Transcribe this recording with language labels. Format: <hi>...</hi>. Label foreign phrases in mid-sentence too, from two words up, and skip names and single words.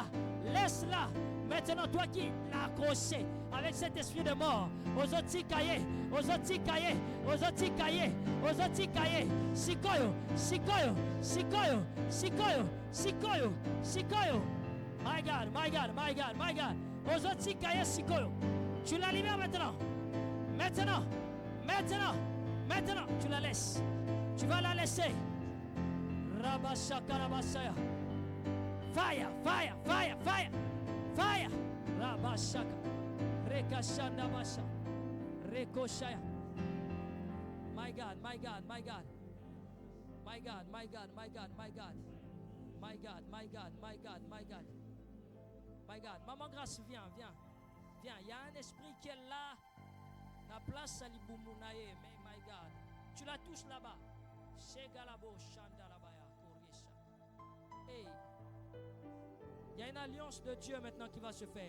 <fr>Laisse-la. Maintenant, toi qui l'as accroché avec cet esprit de mort, aux autres cahiers, aux autres cahiers, aux autres cahiers, aux autres cahiers, Sikoyo, Sikoyo, Sikoyo, Sikoyo, Sikoyo, Sikoyo.</fr> <en>My God, my God, my God, my God.</en> <fr>Aux autres cahiers, Sikoyo. Tu la libères maintenant. Maintenant. Maintenant. Maintenant, tu la laisses. Tu vas la laisser. Rabashaka Rabasaya.</fr> <en>Fire, fire, fire, fire. Fire. Rabashaka. Rekashanda Basha. Rekoshaya. My God, my God, my God. My God, my God, my God, my God. My God, my God, my God, my God. My God.</en> <fr>Maman Grâce, viens, viens. Viens, il y a un esprit qui est là. La place à l'Ibumunaye, mais</fr> <en>my God.</en> <fr>Tu la touches là-bas. Shegalabo Shandalabaya Korisha. Hey. Il y a une alliance de Dieu maintenant qui va se faire.</fr>